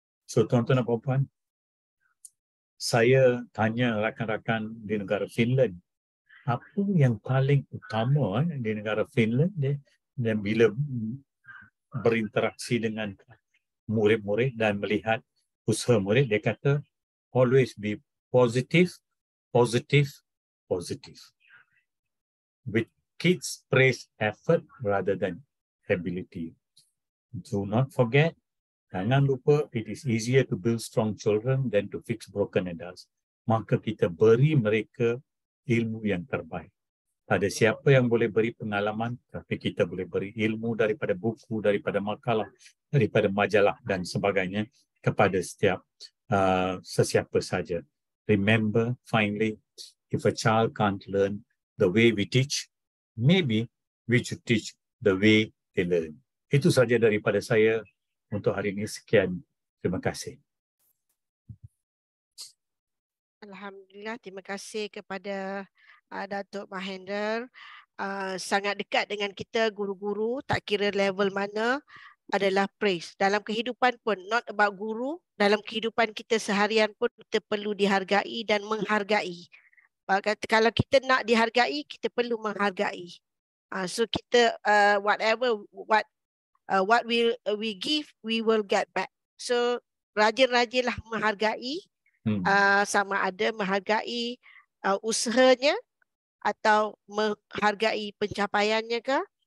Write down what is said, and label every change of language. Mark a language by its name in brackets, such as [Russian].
[Malay] So, tuan-tuan dan puan-puan, saya tanya rakan-rakan di negara Finland, apa yang paling utama di negara Finland dan bila berinteraksi dengan murid-murid dan melihat usaha murid, dia kata [English] always be positive, positive, positive. With kids, praise effort rather than ability. Do not forget, [Malay] jangan lupa, [English] it is easier to build strong children than to fix broken adults. [Malay] Maka kita beri mereka ilmu yang terbaik. Ada siapa yang boleh beri pengalaman, tapi kita boleh beri ilmu daripada buku, daripada makalah, daripada majalah dan sebagainya kepada sesiapa saja. [English] Remember, finally, if a child can't learn the way we teach, maybe we should teach the way they learn. [Malay] Itu saja daripada saya untuk hari ini. Sekian. Terima kasih. Alhamdulillah, terima kasih kepada Datuk Mahendra. Sangat dekat dengan kita guru-guru, tak kira level mana, adalah praise. Dalam kehidupan pun, [English] not about [Malay] guru, dalam kehidupan kita seharian pun kita perlu dihargai dan menghargai. Kalau kita nak dihargai, kita perlu menghargai. [English] So kita whatever what we give, we will get back. [Malay] So rajin-rajinlah menghargai, sama ada menghargai usahanya atau menghargai pencapaiannya ke.